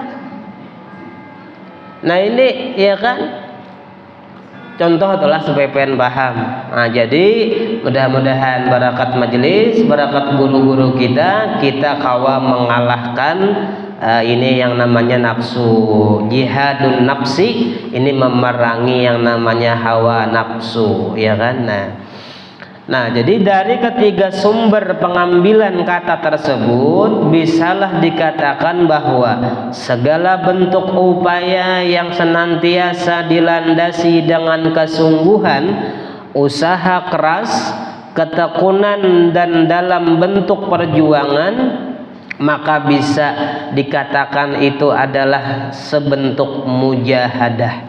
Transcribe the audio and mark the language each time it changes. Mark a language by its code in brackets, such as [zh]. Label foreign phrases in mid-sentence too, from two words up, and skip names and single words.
[id] Nah ini ya kan contoh itulah supaya pengen paham. Nah, jadi mudah-mudahan barakat majelis, barakat guru-guru kita kawa mengalahkan ini yang namanya nafsu. [ar] جهاد النفس, [id] ini memerangi yang namanya hawa nafsu, ya kan? Nah, jadi dari ketiga sumber pengambilan kata tersebut bisalah dikatakan bahwa segala bentuk upaya yang senantiasa dilandasi dengan kesungguhan, usaha keras, ketekunan dan dalam bentuk perjuangan, maka bisa dikatakan itu adalah sebentuk mujahadah.